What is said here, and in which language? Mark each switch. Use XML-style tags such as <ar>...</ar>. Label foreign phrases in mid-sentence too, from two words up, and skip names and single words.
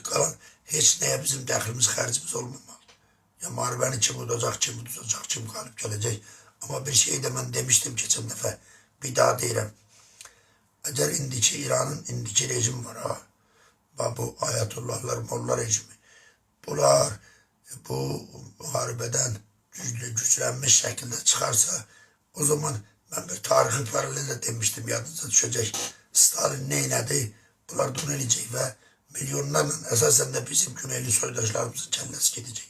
<az>Qalan heç nəyə bizim dəxlimiz, xərcimiz olmamalı. Ya müharibəni kim udacaq, kim udacaq, kim qalib gələcək.</az> <tr>Ama bir şey de ben demiştim geçen dəfə,</tr> <az>bir daha deyirəm. Əgər indiki İran'ın indiki rejim var ha, bu ayatollahlar, molla rejimi.</az> <tr>Bunlar bu müharibeden güçlenmiş şekilde çıkarsa o zaman ben bir tarihi paralelde demiştim, yadınıza düşecek. Stalin neyledi?</tr> <az>Bunlar da onu eləyəcək</az> <tr>ve milyonlarla esasen de bizim güneyli soydaşlarımızın kellesi gidecek.</tr>